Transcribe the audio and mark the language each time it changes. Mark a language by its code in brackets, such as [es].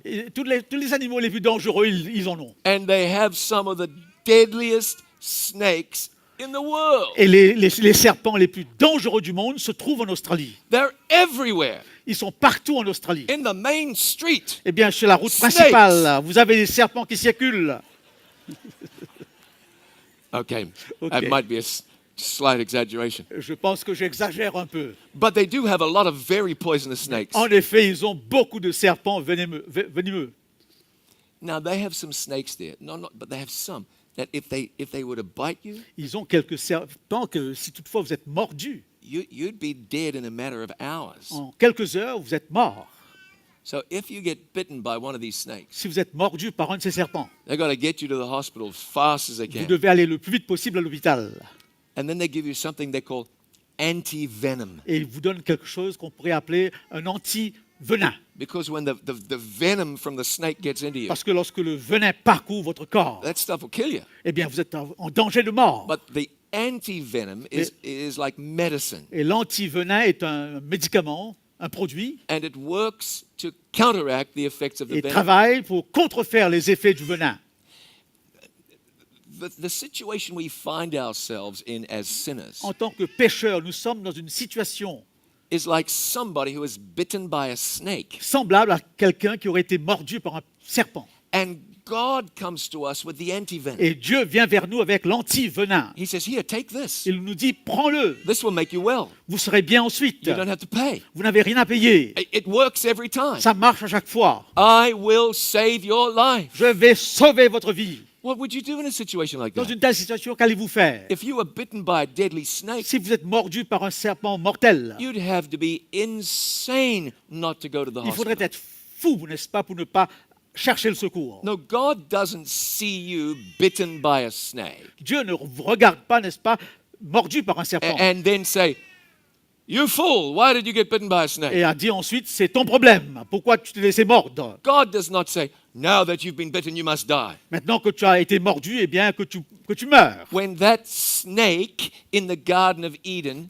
[fr] Et tous les animaux les plus dangereux, ils en ont. [en] And they have some of the deadliest snakes in the world. [fr] Et les serpents les plus dangereux du monde se trouvent en Australie. [en] They're everywhere. [fr] Ils sont partout en Australie. [en] In the main street. [fr] Eh bien, sur la route [en] Snakes. [fr] principale, vous avez des serpents qui circulent. [en] Okay, Okay. that might be a slight exaggeration. [fr] Je pense que j'exagère un peu. [en] But they do have a lot of very poisonous snakes. [fr] En effet, ils ont beaucoup de serpents venimeux. [en] Now, they have some snakes there. But they have some that if they were to bite you, [fr] Ils ont quelques serpents que, si toutefois vous êtes mordu, [en] you'd be dead in a matter of hours. [fr] en quelques heures, vous êtes mort. [en] So if you get bitten by one of these snakes, [fr] Si vous êtes mordu par un de ces serpents, [en] they've got to get you to the hospital as fast as they [fr] vous [en] can. [fr] devez aller le plus vite possible à l'hôpital. [en] And then they give you something they call anti-venom. [fr] Et ils vous donnent quelque chose qu'on pourrait appeler un anti-venin. [en] Because when the venom from the snake gets into you, [fr] Parce que lorsque le venin parcourt votre corps, [en] that stuff will kill you. [fr] eh bien, vous êtes en danger de mort. [en] But the anti-venom is like medicine. [fr] Et l'antivenin est un médicament, un produit, [en] And it works to counteract the effects of the [fr] et [en] venom. [fr] travaille pour contrefaire les effets du venin. [en] The situation we find ourselves in as sinners [fr] En tant que pécheurs, nous sommes dans une situation [en] is like somebody who is bitten by a snake. [fr] semblable à quelqu'un qui aurait été mordu par un serpent. [en] And God comes to us with the anti-venom. [fr] Et Dieu vient vers nous avec l'anti-venin. [en] He says, here, take this. [fr] Il nous dit, prends-le, [en] This will make you well. [fr] vous serez bien ensuite. [en] You don't have to pay. [fr] Vous n'avez rien à payer. [en] It works every time. [fr] Ça marche à chaque fois. [en] I will save your life. [fr] Je vais sauver votre vie. [en] What would you do in a situation like [fr] Dans [en] that? [fr] une telle situation, qu'allez-vous faire? [en] If you were bitten by a deadly snake, [fr] Si vous êtes mordu par un serpent mortel, [en] you'd have to be insane not to go to the [fr] il faudrait [en] hospital. [fr] être fou, n'est-ce pas, pour ne pas chercher le secours. [en] No, God doesn't see you bitten by a snake [fr] Dieu ne vous regarde pas, n'est-ce pas, mordu par un serpent. [en] and then say, You fool, why did you get bitten by a snake? [fr] Et a dit ensuite, c'est ton problème. Pourquoi tu t'es laissé mordre? [en] God does not say, now that you've been bitten, you must die. [fr] Maintenant que tu as été mordu, eh bien que tu meurs. [en] When that snake in the Garden of Eden